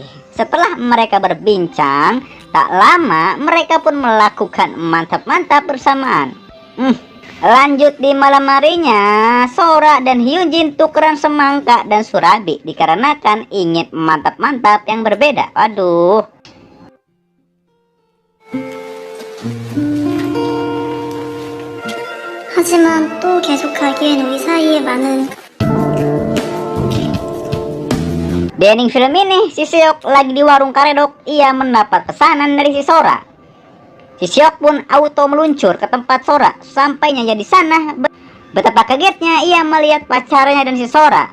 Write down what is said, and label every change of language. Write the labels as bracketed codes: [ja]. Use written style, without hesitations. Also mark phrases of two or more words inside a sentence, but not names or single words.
[id] Setelah mereka berbincang, tak lama mereka pun melakukan mantap-mantap bersamaan. Lanjut di malam harinya, Sora dan Hyunjin tukeran semangka dan surabi dikarenakan ingin mantap-mantap yang berbeda. Aduh. [ko] 하지만 또 계속하기엔 우리 사이에 많은 [id] Di ending film ini, si Seok lagi di warung karedok, ia mendapat pesanan dari si Sora. Si Seok pun auto meluncur ke tempat Sora. Sampainya di sana, betapa kagetnya ia melihat pacarnya dan si Sora.